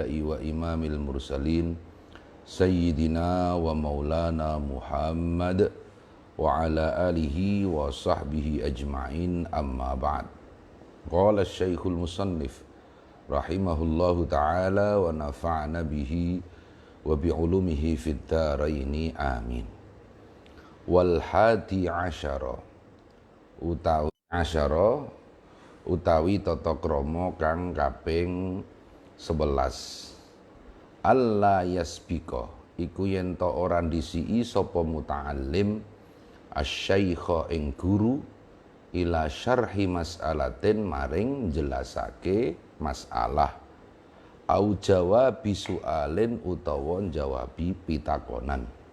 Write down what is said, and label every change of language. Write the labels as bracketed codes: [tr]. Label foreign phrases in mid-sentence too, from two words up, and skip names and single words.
[ar] أنبياء وإمام المرسلين سيدنا ومولانا محمد وعلى آله وصحبه أجمعين أما بعد. قال شيخ المصنف رحمه الله تعالى ونفعنا به وبعلومه في الدارين آمين. والحادي عشر [jv] utawi tata krama kang kaping 11. [ar] ألا يسبق [jv] iku yen ta ora ndisiki sapa [ar] المتعلم الشيخ [jv] ing guru [ar] إلى شرح مسألة [jv] maring jelasake masalah [ar] أو جواب سؤال [jv] utawa jawabi pitakonan.